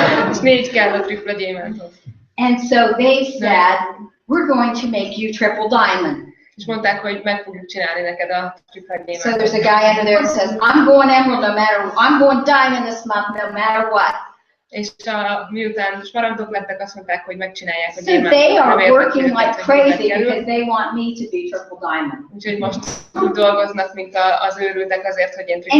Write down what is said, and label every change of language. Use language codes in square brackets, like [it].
[hu] És 4 kell a tripla gyémánthoz. [en] And so they said, we're going to make you triple diamond. [hu] És mondták, hogy meg fogjuk csinálni neked a tripla gyémántot. [en] So there's a guy under there that says, I'm going emerald no matter, I'm going diamond this month no matter what. [hu] És miután smaragdok lettek, azt mondták, hogy megcsinálják a [en] So they [hu] gyémántot. [en] are working like crazy because they want me to be triple diamond. [hu] Úgyhogy most úgy dolgoznak, mint az őrültek azért, hogy én tripla